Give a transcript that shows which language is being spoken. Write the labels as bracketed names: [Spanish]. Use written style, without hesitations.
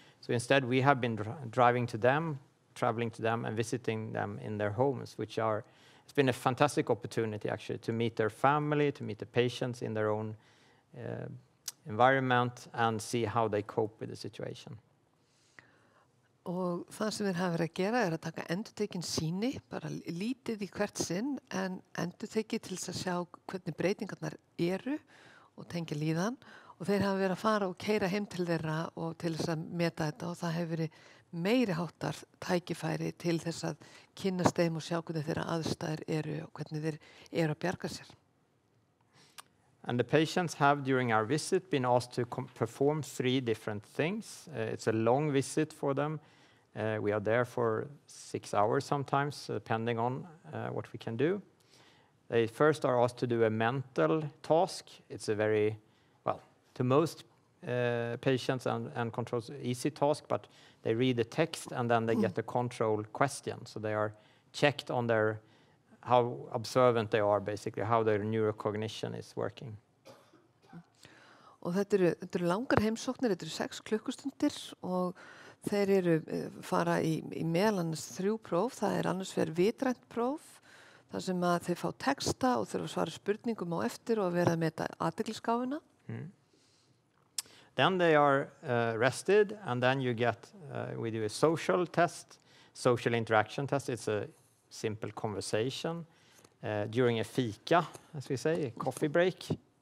[English] So instead, we have been traveling to them, and visiting them in their homes, it's been a fantastic opportunity actually to meet their family, to meet the patients in their own environment and see how they cope with the situation. [Icelandic] Og það sem þeir hafa verið að gera að taka endurtekin sýni, bara lítið í hvert sinn, en endurtekið til þess að sjá hvernig breytingarnar eru og tengja líðan. Og þeir hafa verið að fara og keyra heim til þeirra og til þess að meta þetta og það hefur verið meiri háttar tækifæri til þess að kynnast þeim og sjá hvernig þeirra aðstæður eru og hvernig þeir eru að bjarga sér. [English] And the patients have, during our visit, been asked to perform 3 different things. It's a long visit for them. We are there for 6 hours sometimes, depending on what we can do. They first are asked to do a mental task. It's a very, well, to most patients and controls, easy task, but they read the text and then they get a control question. So they are checked on their, how observant they are, basically, how their neurocognition is working. [Icelandic] Og þetta eru langar heimsóknir, þetta eru 6 klukkustundir og þeir fara í meðal annars 3 próf. Það annars vegar vitrænt próf, þar sem að þeir fá texta og þurfa að svara spurningum á eftir og vera með athyglisgáfuna. [English] Then they are rested, and then you get, we do a social test, social interaction test. It's a simple conversation during a fika, as we say, a coffee break.